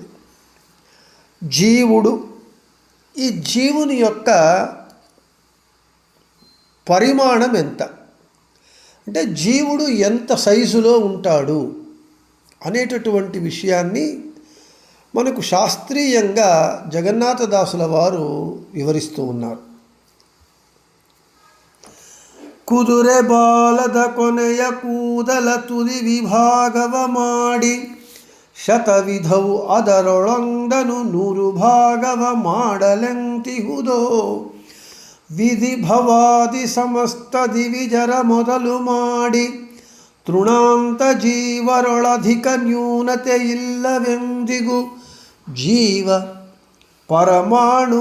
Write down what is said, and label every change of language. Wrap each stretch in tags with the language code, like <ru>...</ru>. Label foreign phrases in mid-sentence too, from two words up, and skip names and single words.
<te>జీవుడు, ఈ జీవుని యొక్క పరిమాణం ఎంత, అంటే జీవుడు ఎంత సైజులో ఉంటాడు అనేటటువంటి విషయాన్ని మనకు శాస్త్రీయంగా జగన్నాథదాసుల వారు వివరిస్తూ ఉన్నారు.</te> <kn>ಕುದುರೆ ಬಾಲದ ಕೊನೆಯ ಕೂದಲ ತುದಿ ವಿಭಾಗವ ಮಾಡಿ ಶತವಿಧವು ಅದರೊಳೊಂದನು 100 ಭಾಗವ ಮಾಡಲೆಂತಿಹುದೋ. ವಿಧಿ ಭವಾದಿ ಸಮಸ್ತ ದಿವಿಜರ ಮೊದಲು ಮಾಡಿ ತೃಣಾಂತ ಜೀವರೊಳಧಿಕ ನ್ಯೂನತೆ ಇಲ್ಲವೆಂದಿಗೂ ಜೀವ ಪರಮಾಣು.</kn>